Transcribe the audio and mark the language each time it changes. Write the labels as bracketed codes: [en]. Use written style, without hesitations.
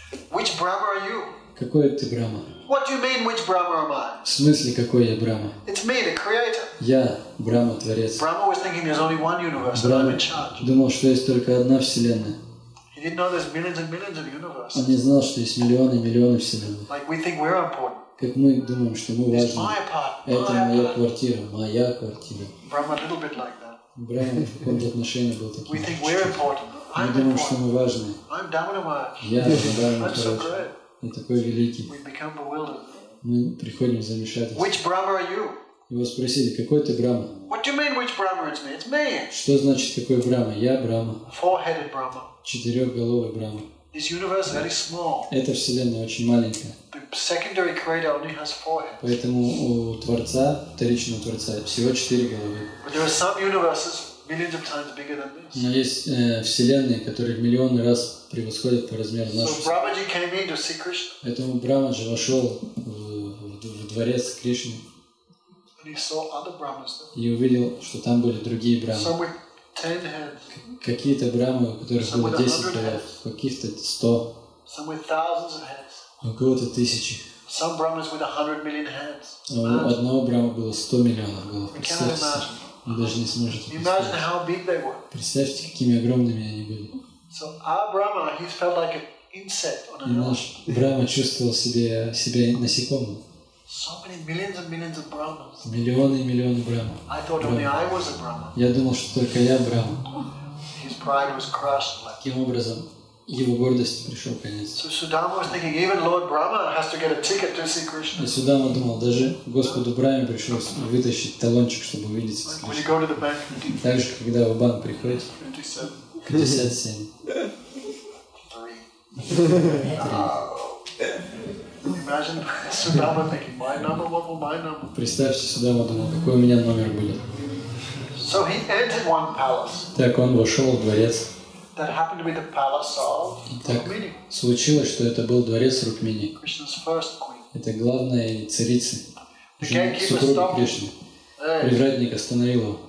[en] Which Brahma are you? [ru] Какой ты Брахма? [en] What do you mean, which Brahma am I? [ru] В смысле, какой я Брахма? [en] It's me, the creator. [ru] Я Брахма, Творец. [en] Brahma was thinking there's only one universe and I'm [ru] Брахма [en] in charge. [ru] думал, что есть только одна вселенная. [en] He didn't know there's millions and millions of universes. [ru] Он не знал, что есть миллионы и миллионы вселенных. [en] Like we think we're important. [ru] Как мы думаем, что мы [en] It's [ru] важны. [en] my apartment. [ru] Это [en] My [ru] моя [en] apartment. [ru] квартира, моя квартира. [en] Brahma a little bit like that. [ru] Брахма в каком-то отношении был [en] We [ru] таким. [en] think we're important. [ru] Мы [en] I'm [ru] думаем, что [en] important. [ru] мы важны. [en] I'm Damana Maharaj. [ru] Я Брахма [en] I'm so [ru] хороший. [en] great. [ru] И такой великий. [en] We become bewildered. [ru] Мы приходим в замешательство. [en] Which Brahma are you? [ru] Его спросили, какой ты Брахма? [en] What do you mean which Brahma it's me? It's me. [ru] Что значит какой Брахма? Я Брахма. [en] Four-headed Brahma. [ru] Четырехголовый Брахма. [en] This universe is very small. [ru] Эта вселенная очень маленькая. [en] The secondary creator only has four heads. [ru] Поэтому у Творца, вторичного Творца, всего 4 головы. [en] But there are some universes millions of times bigger than this. [ru] Но есть вселенные, которые в миллионы раз превосходят по размеру нашу. [en] So Brahmaji came in to see Krishna. [ru] Поэтому Брахмаджи вошел в дворец Кришны [en] And he saw other Brahmas there. [ru] и увидел, что там были другие Брахмы. [en] Some with 10 heads. [ru] Какие-то Брахмы, у которых было 10 голов, каких-то 100, [en] Some with thousands of heads. [ru] у кого-то 1000. [en] Some Brahmas with 100 million heads. [ru] А у одного Брахмы было 100 миллионов голов. [en] We cannot [ru] Представьте себе. [en] imagine. [ru] Вы даже не сможете [en] Imagine [ru] представить. [en] how big they were. [ru] Представьте, какими огромными они были. [en] So our Brahma, he felt like an insect on [ru] И [en] an elephant. [ru] наш Брахма чувствовал себя насекомым. [en] So many millions and millions of Brahmas. [ru] Миллионы и миллионы Брахм. [en] I thought only I was a Brahma. [ru] Я думал, что только я Брахма. [en] His pride was crushed. [ru] Таким образом, его гордости пришел конец. [en] So Sudama was thinking, even Lord Brahma has to get a ticket to see Krishna. [ru] И Судама думал, даже Господу Брахме пришлось вытащить талончик, чтобы увидеться с [en] Like when you [ru] Кришной. [en] go to the bank, [ru] Так же, когда вы в банк приходите, 57, 57. 3. [en] Imagine Sudama thinking, my number, what will my number? [ru] Представьте, Судама думал, какой у меня номер будет. [en] So he entered one palace [ru] Так он вошел в дворец. [en] that happened to be the palace of [ru] И так [en] Rukmini, [ru] случилось, что это был дворец Рукмини. [en] Krishna's first queen. [ru] Это главная царица, [en] The [ru] жена [en] gatekeeper [ru] супруга [en] stopped. [ru] Кришны. [en] Hey, [ru] Привратник остановил его.